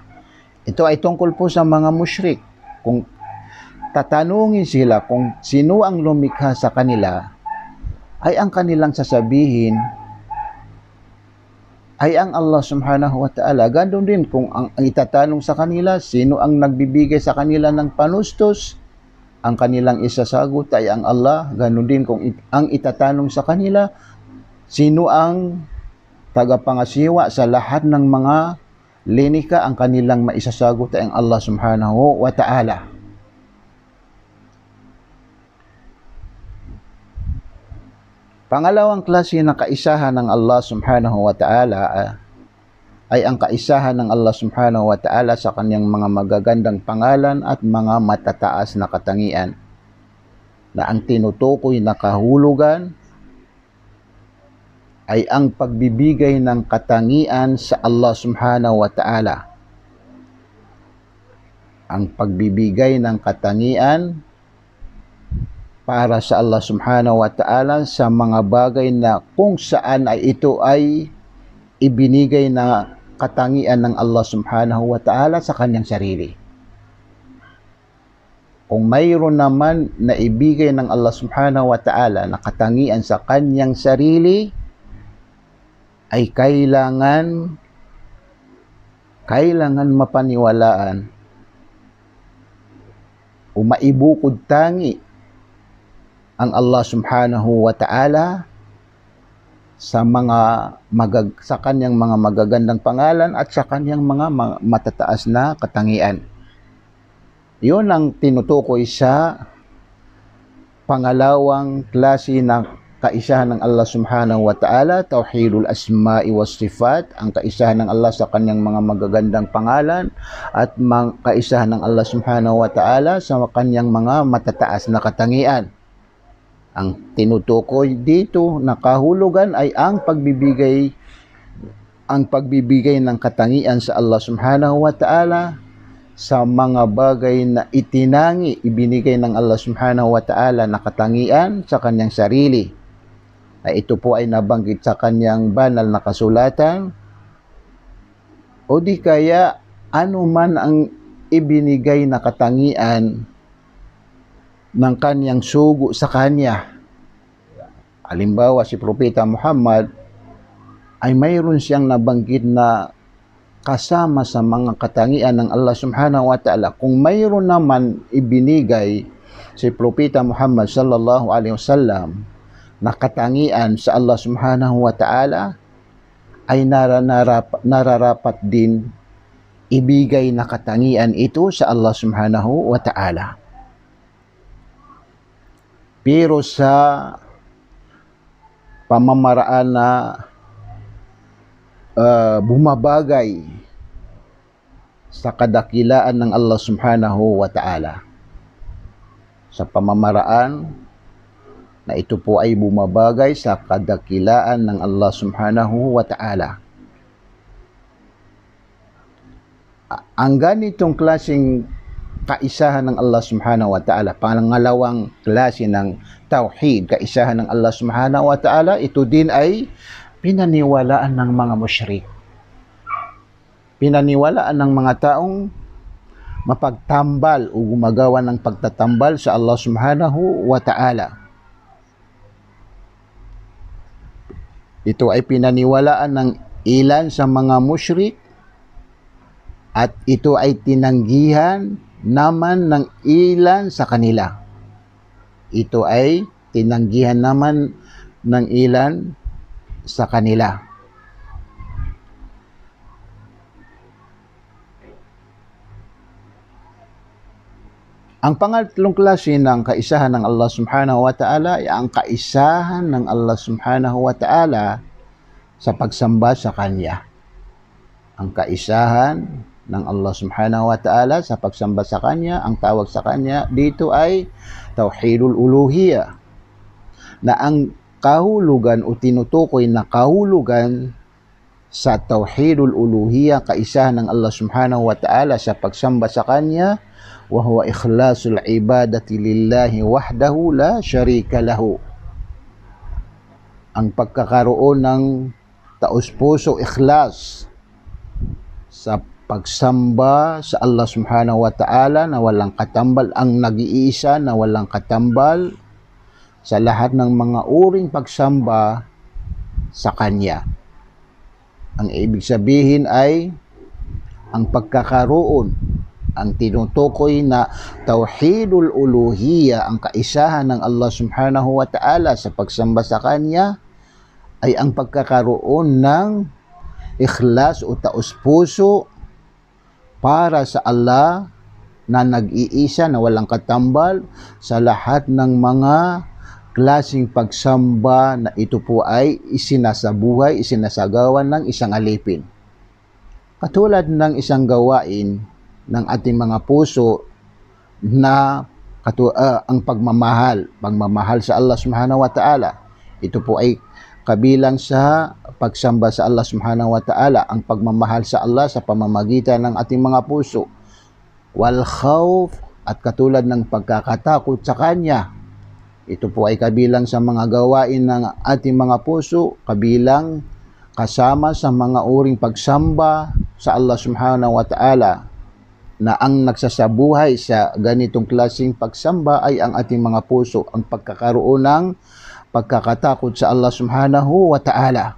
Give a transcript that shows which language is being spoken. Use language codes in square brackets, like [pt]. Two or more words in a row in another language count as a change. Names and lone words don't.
[tl] Ito ay tungkol po sa mga musyrik. Kung tatanungin sila kung sino ang lumikha sa kanila, ay ang kanilang sasabihin ay ang Allah [ar] سبحانه وتعالى. [tl] Ganoon din kung ang itatanong sa kanila, sino ang nagbibigay sa kanila ng panustos, ang kanilang isasagot ay ang Allah. Ganoon din kung ang itatanong sa kanila, sino ang tagapangasiwa sa lahat ng mga linika, ang kanilang maisasagot ay ang Allah [ar] سبحانه وتعالى. [tl] Pangalawang klase ng kaisahan ng Allah [ar] سبحانه وتعالى [tl] ay ang kaisahan ng Allah [ar] سبحانه وتعالى [tl] sa kanyang mga magagandang pangalan at mga matataas na katangian, na ang tinutukoy na kahulugan ay ang pagbibigay ng katangian sa Allah [ar] سبحانه وتعالى. [tl] Ang pagbibigay ng katangian para sa Allah [ar] سبحانه وتعالى [tl] sa mga bagay na kung saan ay ito ay ibinigay na katangian ng Allah [ar] سبحانه وتعالى [tl] sa kanyang sarili. Kung mayroon naman na ibigay ng Allah [ar] سبحانه وتعالى [tl] na katangian sa kanyang sarili, ay kailangan mapaniwalaan o maibukod tangi ang Allah [ar] سبحانه وتعالى [tl] sa sa kanyang mga magagandang pangalan at sa kanyang mga matataas na katangian. Yun ang tinutukoy sa pangalawang klase ng kaisahan ng Allah [ar] سبحانه وتعالى, توحيد الأسماء والصفات, [tl] ang kaisahan ng Allah sa kanyang mga magagandang pangalan at kaisahan ng Allah [ar] سبحانه وتعالى [tl] sa kanyang mga matataas na katangian. Ang tinutukoy dito na kahulugan ay ang pagbibigay ng katangian sa Allah [ar] سبحانه وتعالى [tl] sa mga bagay na ibinigay ng Allah [ar] سبحانه وتعالى [tl] na katangian sa kanyang sarili. Ito po ay nabanggit sa kanyang banal na kasulatan, o di kaya ano man ang ibinigay na katangian ng kanyang sugo sa kanya. Halimbawa, si Propeta Muhammad ay mayroon siyang nabanggit na kasama sa mga katangian ng Allah [ar] سبحانه وتعالى. [tl] Kung mayroon naman ibinigay si Propeta Muhammad [ar] صلى الله عليه وسلم [tl] na katangian sa Allah [ar] سبحانه وتعالى, [tl] ay nararapat din ibigay na katangian ito sa Allah [ar] سبحانه وتعالى. [tl] Pero sa pamamaraan na bumabagay sa kadakilaan ng Allah [ar] سبحانه وتعالى, [tl] sa pamamaraan na ito po ay bumabagay sa kadakilaan ng Allah [ar] سبحانه وتعالى. [tl] Ang ganitong klaseng kaisahan ng Allah [ar] سبحانه وتعالى, [tl] pangalawang klase ng tauhid, kaisahan ng Allah [ar] سبحانه وتعالى, [tl] ito din ay pinaniwalaan ng mga musyrik. Pinaniwalaan ng mga taong mapagtambal o gumagawa ng pagtatambal sa Allah [ar] سبحانه وتعالى. [tl] Ito ay pinaniwalaan ng ilan sa mga musyrik at ito ay tinanggihan naman ng ilan sa kanila. Ito ay tinanggihan naman ng ilan sa kanila. Ang pangatlong klase ng kaisahan ng Allah [ar] سبحانه وتعالى [tl] ay ang kaisahan ng Allah [ar] سبحانه وتعالى [tl] sa pagsamba sa Kanya. Ang kaisahan ng Allah [ar] سبحانه وتعالى [tl] sa pagsamba sa Kanya, ang tawag sa Kanya dito ay [ar] توحيد الألوهية, [tl] na ang kahulugan o tinutukoy na kahulugan sa [ar] توحيد الألوهية, [tl] kaisahan ng Allah [ar] سبحانه وتعالى [tl] sa pagsamba sa Kanya, [ar] وهو إخلاص العبادة لله وحده لا شريك له. [tl] Ang pagkakaroon ng taos-puso ikhlas sa pagsamba sa Allah [ar] سبحانه وتعالى [tl] na walang katambal, ang nag-iisa na walang katambal sa lahat ng mga uring pagsamba sa Kanya. Ang ibig sabihin ay ang pagkakaroon, ang tinutukoy na [ar] توحيد الألوهية, [tl] ang kaisahan ng Allah [ar] سبحانه وتعالى [tl] sa pagsamba sa Kanya, ay ang pagkakaroon ng ikhlas o taos-puso para sa Allah na nag-iisa na walang katambal sa lahat ng mga klaseng pagsamba na ito po ay isinasabuhay, isinasagawan ng isang alipin. Katulad ng isang gawain ng ating mga puso na ang pagmamahal sa Allah [ar] سبحانه وتعالى. [tl] Ito po ay kabilang sa pagsamba sa Allah [ar] سبحانه وتعالى, [tl] ang pagmamahal sa Allah sa pamamagitan ng ating mga puso. [ar] والخوف, [tl] at katulad ng pagkakatakot sa Kanya. Ito po ay kabilang sa mga gawain ng ating mga puso, kabilang kasama sa mga uring pagsamba sa Allah [ar] سبحانه وتعالى, [tl] na ang nagsasabuhay sa ganitong klaseng pagsamba ay ang ating mga puso, ang pagkakaroon ng pagkakatakot sa Allah [ar] سبحانه وتعالى.